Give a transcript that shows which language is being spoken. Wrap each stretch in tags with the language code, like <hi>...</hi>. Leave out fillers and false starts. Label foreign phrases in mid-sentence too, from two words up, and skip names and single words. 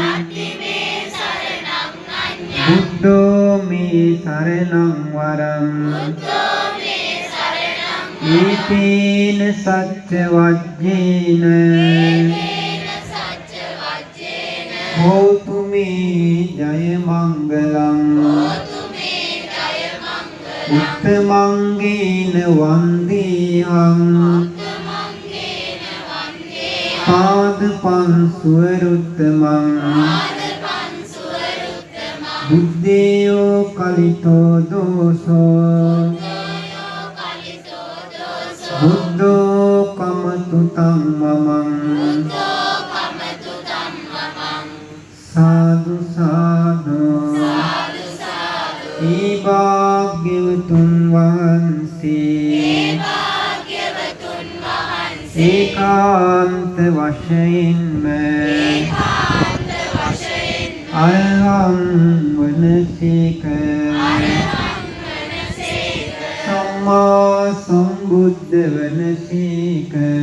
<pi>බුද්ධෝ මේ සරණං වරං ඒතේන සච්ච වජ්ජේන හෝතු මේ ජය මංගලං උත්තමංගේන වන්දේහං පාදපං සුවරුත්තමං බුද්ධේයෝ කලිතෝ දෝසෝ බුද්ධෝ කමතු තම්මමං සාදු සාදු</pi> <si>ඒ භාග්‍යවතුන් වහන්සේ ඒකාන්ත වශයෙන්ම අරහං වනසේක</si> <pi>සම්මා සම්බුද්ධ</pi> <si>වනසේක</si>